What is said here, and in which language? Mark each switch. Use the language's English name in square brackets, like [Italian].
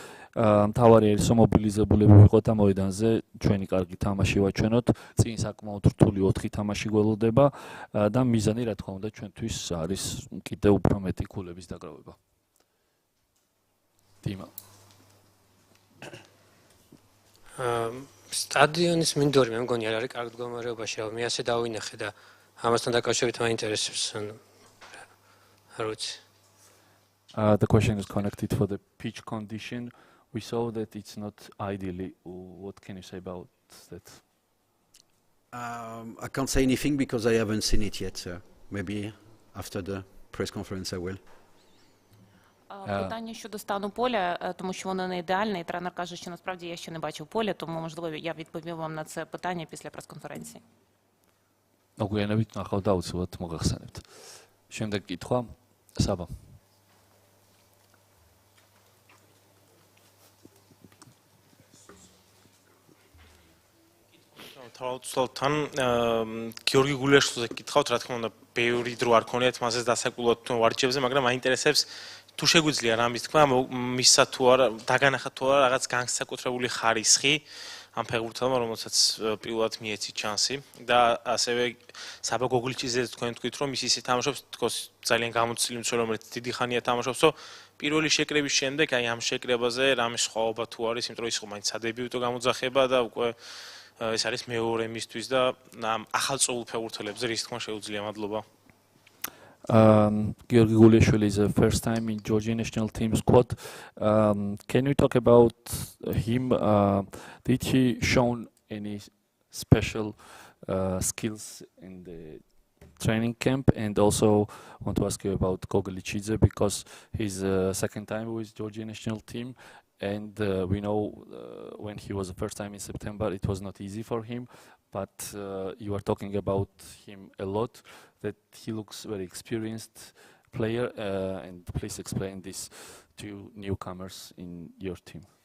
[Georgian] მთავარი არის მობილიზებულები ვიყოთ ამ მოედანზე, ჩვენი კარგი თამაში ვაჩვენოთ, წინ საკმაოდ რთული 4 თამაში გველოდება და მიზანი, რა თქმა უნდა, ჩვენთვის არის კიდევ უფრო მეტი ქულების დაგროვება. დიმა სტადიონის მინდორი მე მგონი არ არის კარგ მდგომარეობაში, მე ასე დავინახე და ამასთან დაკავშირებით მაინტერესებს არ ვიცი. [English] The question is connected for the pitch condition. We saw that it's not ideally. What can you say about that? I can't say anything because I haven't seen it yet. So maybe after the press conference I will. [Ukrainian] Питання щодо стану поля, тому що воно не ідеальне, і тренер каже, що насправді я ще не бачив поля, тому, можливо, я відповім вам на це питання після прес-конференції. [Georgian] მოგვიანებით ნახავ და უცბად მოგახსენებთ. შემდეგ კითხვა, საბა. თავალწლოვთან გიორგი გულიაშვილზე გითხავთ, რა თქმა უნდა, ბევრი დრო არ ქონიათ მასეს დასაკვირვად ვარჯიშებზე, მაგრამ მაინტერესებს თუ შეგვიძლია რამის თქვა, მისცა თუ არა, დაგანახა თუ არა რაღაც განსაკუთრებული ხარისხი ამ ფეხბურთელმა, რომელსაც პირველად მიეცით შანსი და ასევე საბა გოგლიჩიძე თქვენ თქვით, რომ ის ისე თამაშობს, თქოს ძალიან გამოცდილი მცველი, რომელიც დიდი ხანია თამაშობს, პირველი შეკრების შემდეგ აი ამ შეკრებაზე რამე სხვაობა თუ არის, იმიტომ რომ ის ხო მაინც სადებიუტო გამოძახება და უკვე ეს არის მეორე მისთვის და ახალწოულ ფეხბურთელებზე რის თქმა შეუძლია. მადლობა. [English] Georgi Guliashvili is the first time in Georgian national team squad. Can you talk about him? Did he show any special skills in the training camp, and also want to ask you about Gogolichidze because he's second time with Georgia national team, and we know when he was the first time in September, it was not easy for him, but you are talking about him a lot, that he looks very experienced player, and please explain this to newcomers in your team.